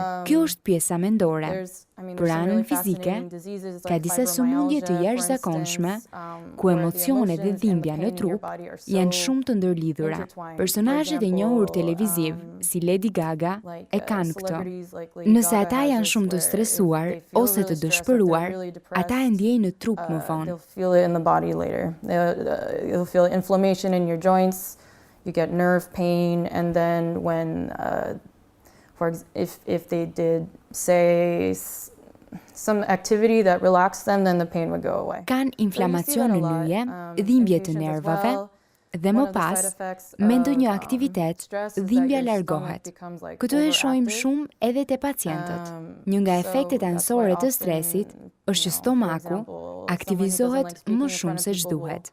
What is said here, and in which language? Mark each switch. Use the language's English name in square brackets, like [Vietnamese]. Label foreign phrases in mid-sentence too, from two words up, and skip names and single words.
[Albanian] Kjo është pjesa mendore. Për anën fizike, ka disa sëmundje të jashtëzakonshme ku emocionet dhe dhimbja në trup janë shumë të ndërlidhura. Personazhet e njohur televiziv, si Lady Gaga, e kanë këtë. Nëse ata janë shumë të stresuar ose të dëshpëruar, ata e ndjejnë në trup më vonë. [English] You'll feel inflammation in your joints, you get nerve pain, and then when, if they did, say, some activity that relaxed them, then the pain would go away. [Albanian] Kan inflamacion në nyje, dhimbje të nervave, Dhe më pas, me ndonjë aktivitet, dhimbja largohet. Këto e shohim shumë edhe te pacientët. Një nga efektet anësore të stresit është që stomaku aktivizohet më shumë se ç'duhet.